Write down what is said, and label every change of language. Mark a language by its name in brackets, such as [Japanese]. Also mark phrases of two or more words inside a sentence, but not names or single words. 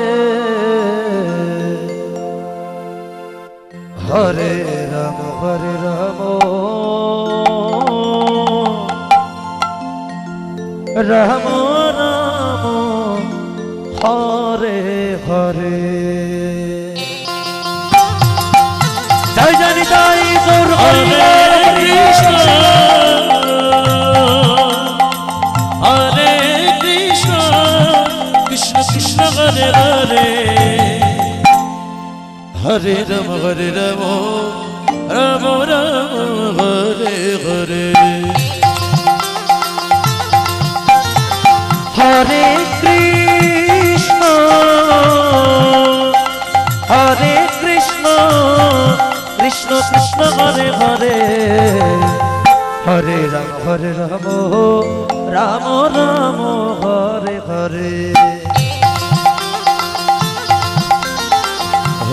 [Sanskrit] হরে রাম রাম রাম হরে হরে [Bangla] জয় জানি তাই তোর [Sanskrit] হরে কৃষ্ণ হরে কৃষ্ণ কৃষ্ণ কৃষ্ণ হরে হরে হরে রাম রাম রাম হরে হরে হরে কৃষ্ণ কৃষ্ণ কৃষ্ণ হরে হরে হরে রাম রাম রাম হরে হরে